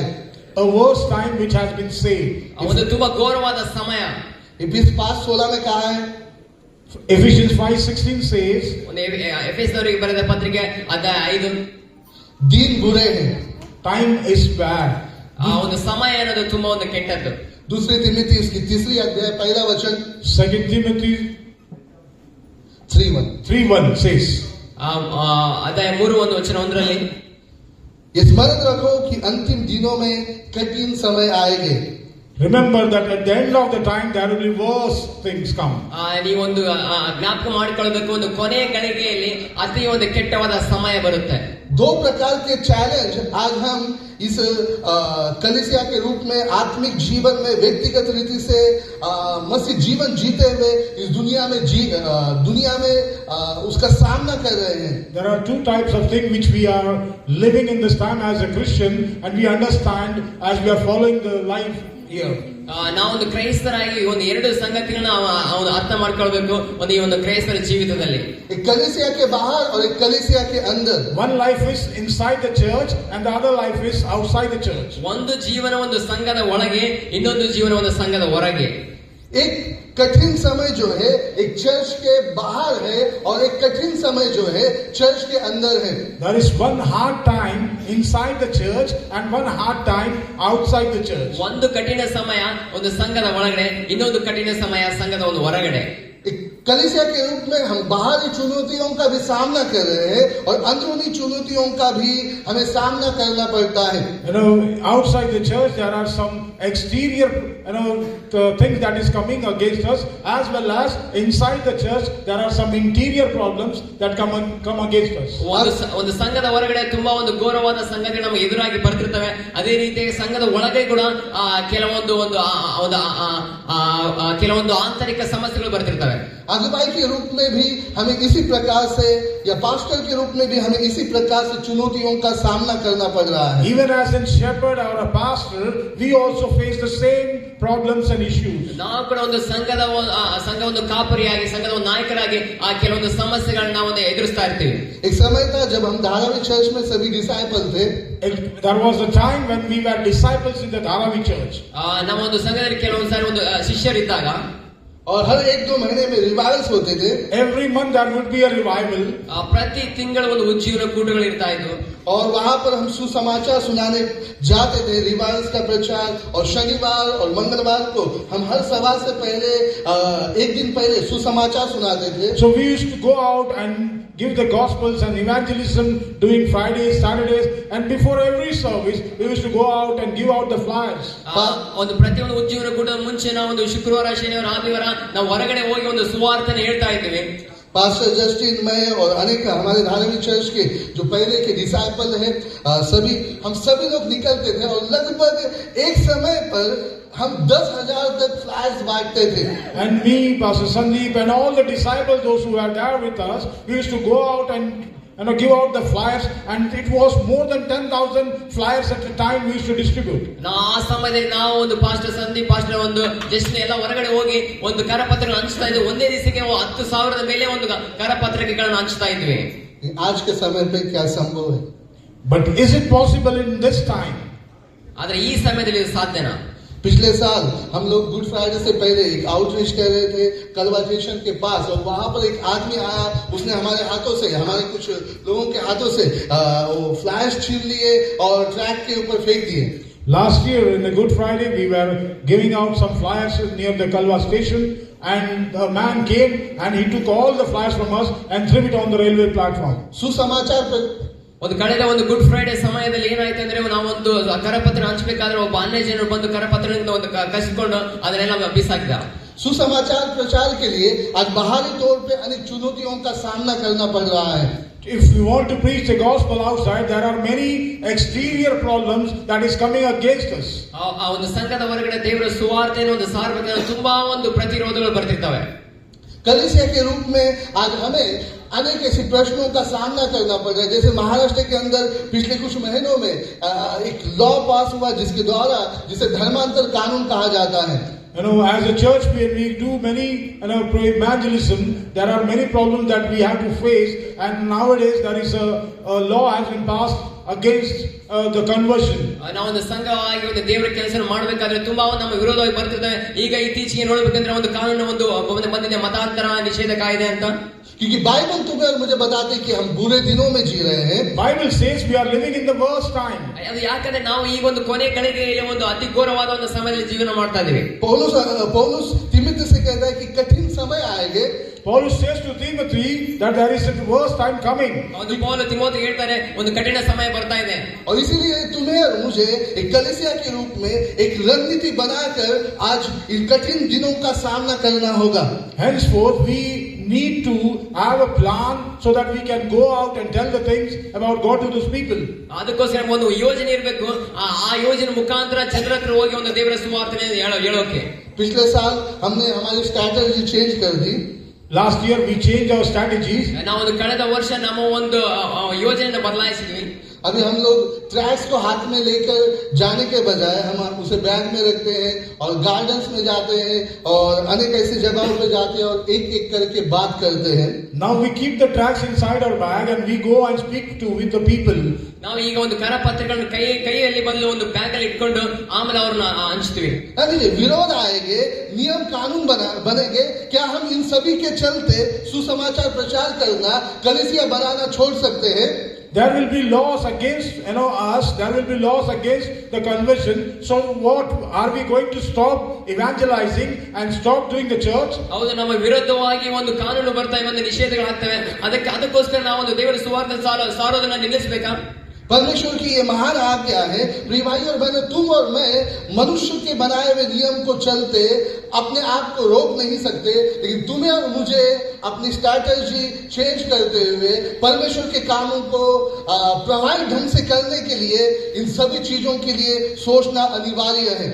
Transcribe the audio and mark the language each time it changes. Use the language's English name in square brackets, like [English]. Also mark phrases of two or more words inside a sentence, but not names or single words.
[English] A worst time which has been saved. [Kannada] ಒಂದು ತುಂಬಾ ಘೋರವಾದ ಸಮಯ. [Hindi] इफिसियंस 5:16 में कहा है, [English] Ephesians 5:16 says, [Kannada] ಒಂದು ಎಫೆಸದವರಿಗೆ ಬರೆದ ಪತ್ರಿಕೆ ಅಧ್ಯಾಯ 5, [Hindi] दिन बुरे हैं. [English] time is bad. [Kannada] ಆ ಒಂದು ಸಮಯ ಅನ್ನೋದು ತುಂಬಾ ಒಂದು ಕೆಟ್ಟದ್ದು. [Hindi] दूसरी तिमोथी उसकी 3 अध्याय 1 वचन [English] 2 Timothy 3:1 3:1 says, [Kannada] ಅಧ್ಯಾಯ 3:1 [Hindi] ये स्मरण रखो कि अंतिम दिनों में कठिन समय आएंगे. [English] remember that at the end of the time there will be worse things come. [Kannada] ನೀವೊಂದು ಜ್ಞಾಪಕ ಮಾಡಿಕೊಳ್ಳಬೇಕು, ಒಂದು ಕೊನೆಯ ಗಳಿಗೆಯಲ್ಲಿ ಅತಿ ಒಂದು ಕೆಟ್ಟವಾದ ಸಮಯ ಬರುತ್ತೆ. [Hindi] दो प्रकार के चैलेंज आज हम इस कलीसिया के रूप में आत्मिक जीवन में व्यक्तिगत रीति से मसीह जीवन जीते हुए इस दुनिया में उसका सामना कर रहे हैं. [English] There are two types of things which we are living in this time as a Christian, and we understand as we are following the life here. [Kannada] ನಾವೊಂದು ಕ್ರೈಸ್ತರಾಗಿ ಒಂದು ಎರಡು ಸಂಗತಿಗಳನ್ನ ಅವನು ಅರ್ಥ ಮಾಡ್ಕೊಳ್ಬೇಕು ಒಂದು ಈ ಒಂದು ಕ್ರೈಸ್ತರ ಜೀವಿತದಲ್ಲಿ. [Hindi] एक कलीसिया के बाहर और एक कलीसिया के अंदर. [English] One life is inside the church and the other life is outside the church. [Kannada] ಒಂದು ಜೀವನ ಒಂದು ಸಂಘದ ಒಳಗೆ, ಇನ್ನೊಂದು ಜೀವನ ಒಂದು ಸಂಘದ ಹೊರಗೆ. [Hindi] एक कठिन समय जो है एक चर्च के बाहर है और एक कठिन समय जो है चर्च के अंदर है. [English] There is one hard time inside the church and one hard time outside the church. [Kannada] ಒಂದು ಕಠಿಣ ಸಮಯ ಒಂದು ಸಂಘದ ಒಳಗಡೆ, ಇನ್ನೊಂದು ಕಠಿಣ ಸಮಯ ಸಂಘದ ಒಂದು ಹೊರಗಡೆ. [Hindi] एक कलीसिया के रूप में हम बाहरी चुनौतियों का भी सामना कर रहे हैं और अंदरूनी चुनौतियों का भी हमें सामना करना पड़ता है. [English] Outside the church there are some exterior things that is coming against us, as well as inside the church there are some interior problems that come against us. [Kannada] ಒಂದು ಸಂಘದ ಹೊರಗಡೆ ತುಂಬಾ ಒಂದು ಘೋರವಾದ ಸಂಗತಿ ನಮಗೆ ಎದುರಾಗಿ ಬರ್ತಿರ್ತವೆ. ಅದೇ ರೀತಿಯಾಗಿ ಸಂಘದ ಒಳಗೆ ಕೂಡ ಕೆಲವೊಂದು ಆಂತರಿಕ ಸಮಸ್ಯೆಗಳು ಬರ್ತಿರ್ತವೆ. [Hindi] अगुवाई के रूप में भी हमें इसी प्रकार से, या पास्टर के रूप में भी हमें इसी प्रकार से चुनौतियों का सामना करना पड़ रहा है. [English] Even as a shepherd or a pastor, we also face the same problems and issues. [Kannada] ನಾವು ಕೂಡ ಒಂದು ಸಂಘದ ಒಂದು ಕಾಪರಿಯಾಗಿ, ಸಂಘದ ಒಂದು ನಾಯಕರಾಗಿ ಆ ಕೆಲವೊಂದು ಸಮಸ್ಯೆಗಳನ್ನ ನಾವು ಎದುರಿಸ್ತಾ ಇರ್ತೀವಿ. [Hindi] एक समय था जब हम धारावी चर्च में सभी डिसाइपल थे. [English] There was a time when we were disciples in the Dharavi church. [Kannada] ನಮ್ಮ ಒಂದು ಸಂಘದಲ್ಲಿ ಕೆಲವೊಂದು ಸಾರಿ ಒಂದು ಶಿಷ್ಯರಿದ್ದಾಗ [Hindi] और हर 1-2 महीने में रिवाइवल्स होते थे. [English] Every month there would be a revival. [Kannada] ಪ್ರತಿ ತಿಂಗಳು ಒಂದು ಉಜ್ಜೀವನ ಕೂಟಗಳು ಇರ್ತಾ ಇದ್ವು. [Hindi] और वहां पर हम सुसमाचार सुनाने जाते थे, रिवाइवल्स का प्रचार. और शनिवार और मंगलवार को हम हर सभा से पहले एक दिन पहले सुसमाचार सुनाते थे. [English] So we used to go out and give the gospels and evangelism during Fridays, Saturdays, and before every service we used to go out and give out the flyers. [Kannada] ಒಂದು ಪ್ರತಿಯೊಂದು ಉಜ್ಜೀವನ ಕೂಟದ ಮುಂಚೆ ನಾವು ಒಂದು ಶುಕ್ರವಾರ, ಶನಿವಾರ, ಆದಿವಾರ ನಾವು ಹೊರಗಡೆ ಹೋಗಿ ಒಂದು ಸುವಾರ್ತೆನ ಹೇಳ್ತಾ ಇದ್ವಿ. [Hindi] पास्टर जस्टिन, मैं और अनेक हमारे धारावी चर्च के जो पहले के डिसाइपल हैं, हम सभी लोग निकलते थे और लगभग एक समय पर हम 10,000 तक फ्लायर्स बांटते थे. [English] And me, Pastor Sandeep, and all the disciples, those who were there with us, we used to go out and give out the flyers, and it was more than 10,000 flyers at a time we used to distribute. [Kannada] ಆ ಸಮಯದಲ್ಲಿ ನಾವು ಒಂದು ಪಾಸ್ಟರ್ ಸಂದೀಪ್, ಪಾಸ್ಟರ್ ಒಂದು ಜಸ್ಟ್ ಎಲ್ಲ ಹೊರಗಡೆ ಹೋಗಿ ಒಂದು ಕರಪತ್ರಗಳನ್ನು ಹಂಚ್ತಾ ಇದ್ವಿ. ಒಂದೇ ದಿವಸಕ್ಕೆ 10,000 ಮೇಲೆ ಒಂದು ಕರಪತ್ರಿಕೆಗಳನ್ನು ಹಂಚ್ತಾ ಇದ್ವಿ. [Hindi] आज के समय पे क्या संभव है? [English] But is it possible in this time? [Kannada] ಆದ್ರೆ ಈ ಸಮಯದಲ್ಲಿ ಇದು ಸಾಧ್ಯನಾ? [Hindi] पिछले साल हम लोग गुड फ्राइडे से पहले एक आउटरीच कर रहे थे कलवा स्टेशन के पास, और वहां पर एक आदमी आया. उसने हमारे हाथों से, हमारे कुछ लोगों के हाथों से वो फ्लैश छीन लिए और ट्रैक के ऊपर फेंक दिए. [English] Last year in the Good Friday we were giving out some flyers near the Kalwa station, and a man came and he took all the flyers from us and threw it on the railway platform. [Hindi] सुसमाचार पर [Kannada] ಒಂದು ಕಳೆದ ಒಂದು ಗುಡ್ ಫ್ರೈಡೆ ಸಮಯದಲ್ಲಿ ಏನಾಯ್ತು ಅಂದ್ರೆ ನಾವೊಂದು ಕರಪತ್ರ ಹಂಚಬೇಕಾದ್ರೆ ಒಬ್ಬ ಅನ್ಯ ಜನರು ಬಂದು ಕರಪತ್ರದಿಂದ ಒಂದು ಕಸಿಕೊಂಡು ಅದನ್ನೆಲ್ಲ ಬಿಸಾಕಿದ. [Hindi] सुसमाचार प्रचार के लिए आज बाहरी तौर पे अनेक चुनौतियों का सामना करना पड़ रहा है. [English] If we want to preach the gospel outside, there are many exterior problems that is coming against us. [Kannada] ಆ ಒಂದು ಸಂಘದ ಹೊರಗಡೆ ದೇವರ ಸುವಾರ್ತೆಯನ್ನು ಒಂದು ಸಾರಬೇಕಾದ್ರೆ ತುಂಬಾ ಒಂದು ಪ್ರತಿರೋಧಗಳು ಬರ್ತಿರ್ತವೆ. [Hindi] कलीसिया के रूप में आज हमें अनेक ऐसे प्रश्नों का सामना करना पड़ रहा है. जैसे महाराष्ट्र के अंदर पिछले कुछ महीनों में एक [English] law pass [Hindi] हुआ जिसके द्वारा जिसे धर्मांतर कानून कहा जाता है. [English] You know, as a church, when we do many, evangelism, there are many problems that we have to face, and nowadays there is a law has been passed against the conversion. [Kannada] ನಾವೊಂದು ಸಂಘವಾಗಿ ಒಂದು ದೇವರ ಕೆಲಸ ಮಾಡಬೇಕಾದ್ರೆ ತುಂಬಾ ನಮ್ಮ ವಿರೋಧವಾಗಿ ಬರ್ತಿರ್ತವೆ. ಈಗ ಇತ್ತೀಚೆಗೆ ನೋಡ್ಬೇಕಂದ್ರೆ ಒಂದು ಕಾನೂನು ಒಂದು ಬಂದಿದೆ, ಮತಾಂತರ ನಿಷೇಧ ಕಾಯ್ದೆ ಅಂತ. [Hindi] क्योंकि बाइबल तुम्हें और मुझे बताते कि हम बुरे दिनों में जी रहे हैं. [English] Bible says we are living in the worst time. [Kannada] ಅದು ಯಾಕಂದ್ರೆ ನಾವು ಈಗ ಒಂದು ಕೊನೆ ಗಳಿಗೆಯಲ್ಲಿ ಒಂದು ಅತಿ ಘೋರವಾದ ಒಂದು ಸಮಯದಲ್ಲಿ ಜೀವನ ಮಾಡ್ತಾ ಇದ್ದೀವಿ. [Hindi] पौलुस तिमोथी से कहता है कि कठिन समय आएंगे. [English] Paul says to Timothy that there is a worst time coming. [Kannada] ಒಂದು ಪೌಲ ತಿಮೋಥಿಗೆ ಹೇಳ್ತಾರೆ ಒಂದು ಕಠಿಣ ಸಮಯ ಬರ್ತಾ ಇದೆ. [Hindi] और इसीलिए तुम्हें और मुझे एक कलीसिया के रूप में एक रणनीति बनाकर आज इन कठिन दिनों का सामना करना होगा. [English] Henceforth we need to have a plan so that we can go out and tell the things about God to those people. [Kannada] ಅದಕ್ಕೋಸ್ಕರ ಒಂದು ಯೋಜನೆ ಇರಬೇಕು. ಆ ಯೋಜನೆ ಮುಖಾಂತರ ಜನರ ಹತ್ರ ಹೋಗಿ ಒಂದು ದೇವರ ಸುವಾರ್ತೆನ ಹೇಳೋಕೆ. [Hindi] पिछले साल हमने हमारी [English] strategy change [Hindi] कर दी. [English] Last year we changed our strategies. [Kannada] ನಾವು ಒಂದು ಕಳೆದ ವರ್ಷ ನಮ್ಮ ಒಂದು ಯೋಜನೆಯನ್ನು ಬದಲಾಯಿಸಿದ್ವಿ. [Hindi] अभी हम लोग ट्रैक्स को हाथ में लेकर जाने के बजाय हम उसे बैग में रखते हैं और गार्डन्स में जाते हैं और अनेक ऐसी जगहों पे जाते हैं और एक एक करके बात करते हैं. [English] Now we keep the tracts inside our bag and we go and speak with the people. [Kannada] ನಾವು ಈಗ ಒಂದು ಕರಪತ್ರಗಳನ್ನು ಕೈಯಲ್ಲಿ ಬದಲು ಒಂದು ಬ್ಯಾಗ್ ಅಲ್ಲಿ ಇಟ್ಕೊಂಡು ಆಮೇಲೆ ಅವ್ರನ್ನ ಹಂಚ್ತೀವಿ. [Hindi] देखिए विरोध आएंगे, नियम कानून बनेंगे. क्या हम इन सभी के चलते सुसमाचार प्रचार करना, कलीसिया बनाना छोड़ सकते हैं? [English] There will be laws against us. There will be laws against the conversion. So what are we going to stop evangelizing and stop doing the church? [Kannada] ಹೌದು, ನಮ್ಮ ವಿರುದ್ಧವಾಗಿ ಒಂದು ಕಾನೂನು ಬರ್ತಾ ಇದೆ, ಒಂದು ನಿಷೇಧಗಳಾಗ್ತವೆ. ಅದಕ್ಕೋಸ್ಕರ ನಾವು ಒಂದು ದೇವರ ಸುವಾರ್ತೆ ಸಾರೋದನ್ನ ನಿಲ್ಲಿಸಬೇಕಾ? [Hindi] परमेश्वर की ये महान आज्ञा है. प्रिय भाई और बहनों, तुम और मैं मनुष्य के बनाए हुए नियम को चलते अपने आप को रोक नहीं सकते, लेकिन तुम्हें और मुझे अपनी [English] strategy change [Hindi] करते हुए परमेश्वर के कामों को प्रभावी ढंग से करने के लिए इन सभी चीजों के लिए सोचना अनिवार्य है.